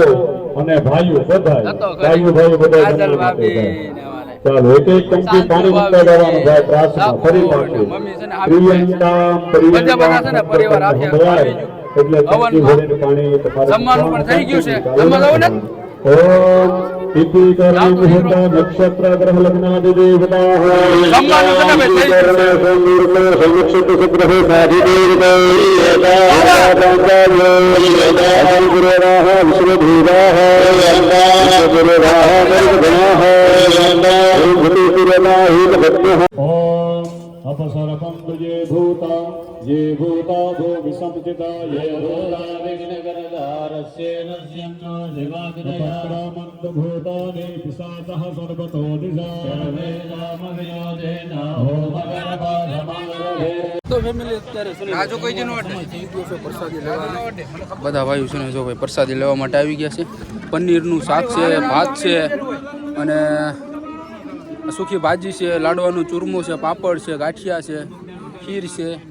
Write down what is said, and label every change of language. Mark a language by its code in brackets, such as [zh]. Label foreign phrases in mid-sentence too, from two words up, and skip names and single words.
[gu] અને ભાઈઓ બધા ચાલો એક એક ચમચી પાણી મૂકતા જવાનું ભાઈ પ્રાર્થના ફરી પાછું બધા છે ને પરિવાર આખે એટલે ચમચી ભરીને પાણી જમવાનું પણ થઈ ગયું છે. જમવા જાવ ને [sa] ओम तिथि कर्म मुहूर्त नक्षत्र ग्रह लग्नादि देवताः [gu] જમવાનું છે ને ભાઈ, થઈ ગયું છે. [sa] नक्षत्र ग्रह साधि देवताः विश्वदेवाः अपसरपं ये भूता भूमि संस्थिता ये भूता विघ्नकरदारस्य नश्यन्तो दिवाग्रयामन्त भूतानि पिशाचः सर्वतो दिशा सर्वे नामवियोधेन होमगणपाधमारभे [gu] તો ફેમિલી અત્યારે છે ને આ જો કોઈ જેનો થઈ ગયો છે પ્રસાદી લેવા. બધા ભાઈઓ છે ને જો ભાઈ પ્રસાદી લેવા માટે આવી ગયા છે. પનીરનું શાક છે, ભાત છે અને સૂકી ભાજી છે, લાડવાનું ચૂરમું છે, પાપડ છે, ગાંઠિયા છે, ખીર છે.